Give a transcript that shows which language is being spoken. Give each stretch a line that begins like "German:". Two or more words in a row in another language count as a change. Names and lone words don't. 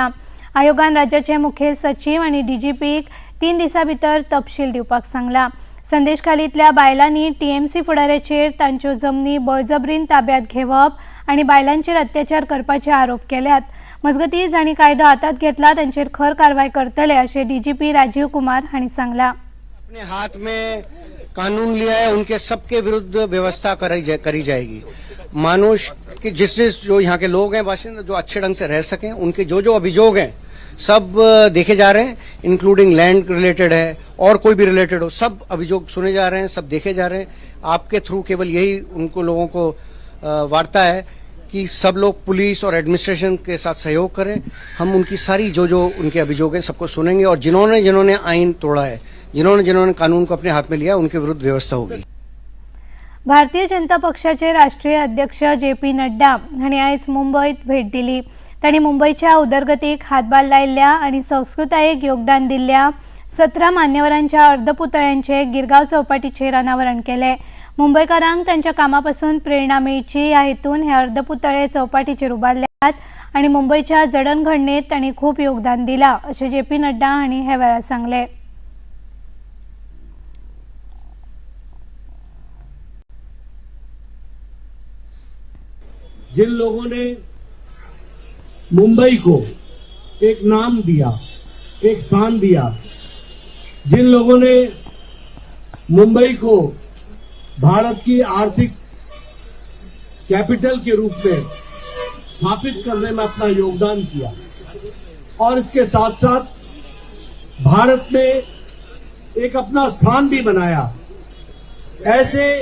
Konkani: आयोगान राज्याचे मुखेल सचिव आणि डीजीपीक 3 दिसां भितर तपशील दिवपाक सांगला। संदेशखालीतल्या बायलांनी टीएमसी फुडाऱ्याचेर तांच्यो जमनी बळजबरीन ताब्यात घेवप आणि बायलांचेर अत्याचार करपाचे आरोप केल्यात। मजगती जांणी कायदो हातात घेतला तांचेर खर कारवाय करतले अशें डीजीपी राजीव कुमार हांणी सांगला।
Hindi: अपने हाथ में कानून लिया है, उनके सबके विरुद्ध व्यवस्था करी जाएगी। मानुष कि जिससे जो यहाँ के लोग हैं बाशिंदे जो अच्छे ढंग से रह सकें, उनके जो अभियोग हैं सब देखे जा रहे हैं,
English: including land related
Hindi: है और कोई भी रिलेटेड हो, सब अभियोग सुने जा रहे हैं, सब देखे जा रहे हैं। आपके थ्रू केवल यही उनको लोगों को वार्ता है कि सब लोग पुलिस और एडमिनिस्ट्रेशन के साथ सहयोग करें। हम उनकी सारी जो उनके अभियोग हैं सबको सुनेंगे और जिन्होंने आईन तोड़ा है, जिन्होंने कानून को अपने हाथ में लिया, उनके विरुद्ध व्यवस्था होगी।
Konkani: भारतीय जनता पक्षाचे राष्ट्रीय अध्यक्ष JP नड्डा हांणी आयज मुंबईत भेट दिली। तांणी मुंबईच्या उदरगतीक हातभार लायिल्ल्या आणि संस्कृतायेक योगदान दिल्ल्या 17 मान्यवरांच्या अर्धपुतळ्यांचे गिरगांव चौपाटीचेर अनावरण केले। मुंबईकारांक तांच्या कामापासून प्रेरणा मेळची ह्या हेतून हे अर्धपुतळे चौपाटीचेर उबारल्यात आणि मुंबईच्या जडणघडणेत तांणी खूब योगदान दिलां अशें JP नड्डा हांणी हे वेळार सांगले।
Hindi: जिन लोगों ने मुंबई को एक नाम दिया, एक स्थान दिया, जिन लोगों ने मुंबई को भारत की आर्थिक कैपिटल के रूप में स्थापित करने में अपना योगदान किया और इसके साथ साथ भारत में एक अपना स्थान भी बनाया, ऐसे